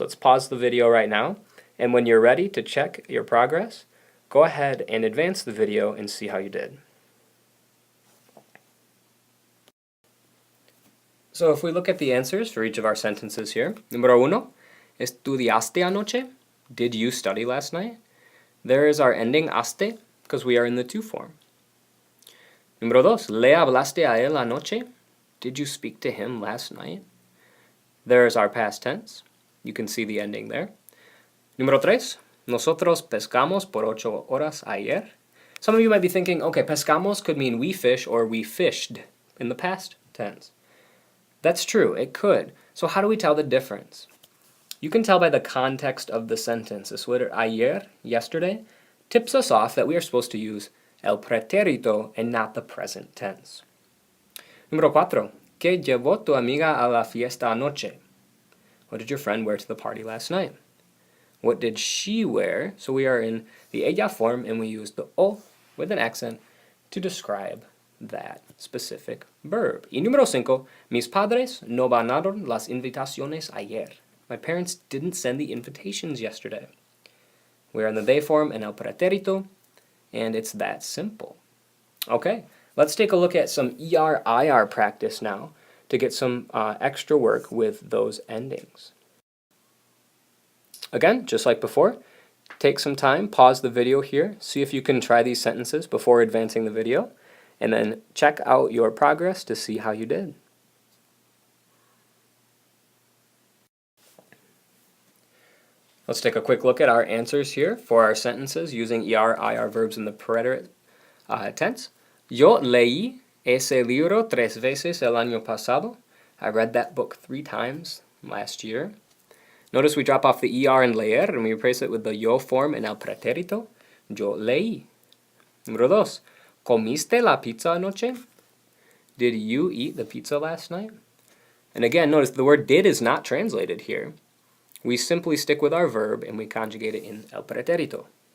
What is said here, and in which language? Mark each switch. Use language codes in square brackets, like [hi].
[en] Let's pause the video right now, and when you're ready to check your progress, go ahead and advance the video and see how you did. So if we look at the answers for each of our sentences here, [es] número 1, ¿estudiaste anoche? [en] Did you study last night? There is our ending aste because we are in the to form. [es] Número 2, ¿le hablaste a él anoche? [en] Did you speak to him last night? There is our past tense. You can see the ending there. [es] Número 3, nosotros pescamos por 8 horas ayer. [en] Some of you might be thinking, okay, pescamos could mean we fish or we fished in the past tense. That's true, it could. So how do we tell the difference? You can tell by the context of the sentence. This word ayer, yesterday, tips us off that we are supposed to use el preterito and not the present tense. [es] Número 4. ¿Qué llevó tu amiga a la fiesta anoche? [en] What did your friend wear to the party last night? What did she wear? So we are in the ella form and we use the o with an accent to describe that specific verb. [es] Y número 5. Mis padres no mandaron las invitaciones ayer. [en] My parents didn't send the invitations yesterday. We're in the they form and el preterito, and it's that simple. Okay, let's take a look at some ER-IR practice now to get some extra work with those endings. Again, just like before, take some time, pause the video here, see if you can try these sentences before advancing the video, and then check out your progress to see how you did. Let's take a quick look at our answers here for our sentences using ER, IR verbs in the preterite tense. [es] Yo leí ese libro 3 veces el año pasado. [en] I read that book 3 times last year. Notice we drop off the ER in leer and we replace it with the yo form in el pretérito. [es] Yo leí. Número 2. ¿Comiste la pizza anoche? [en] Did you eat the pizza last night? And again, notice the word did is not translated here. We simply stick with our verb and we conjugate it in el pretérito.